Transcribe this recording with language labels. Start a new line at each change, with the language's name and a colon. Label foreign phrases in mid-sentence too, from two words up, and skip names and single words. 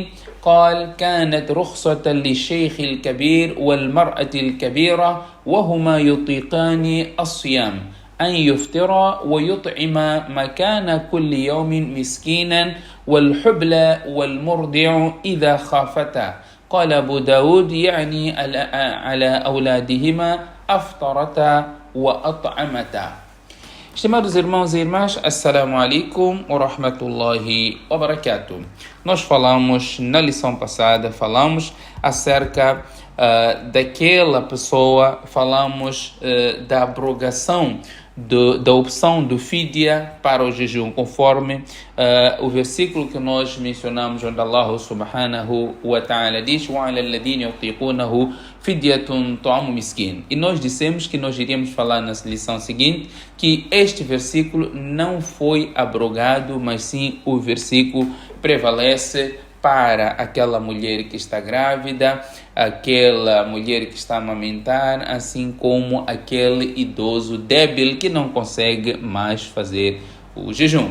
Arabic: قال: كانت رخصة للشيخ الكبير والمرأة الكبيرة وهما يطيقان الصيام أن يفطرا ويطعما مكان كل يوم مسكينا والحبلى والمرضع إذا خافتا. قال أبو داود يعني على أولادهما أفطرتا وأطعمتا.
Portuguese: Estimados irmãos e irmãs,
Arabic: السلام عليكم ورحمة الله وبركاته.
Portuguese: Nós falamos na lição passada, acerca daquela pessoa, da abrogação da opção do fidya para o jejum, conforme o versículo que nós mencionamos, onde Allah
Arabic: سبحانه وتعالى
Portuguese: diz:
Arabic: وَعَلَى الَّذِينَ يُطِيقُونَهُ فِدْيَةٌ طَعَامُ مِسْكِينٍ.
Portuguese: E nós dissemos que nós iríamos falar na lição seguinte que este versículo não foi abrogado, mas sim o versículo prevalece para aquela mulher que está grávida, aquela mulher que está a amamentar, assim como aquele idoso débil que não consegue mais fazer o jejum.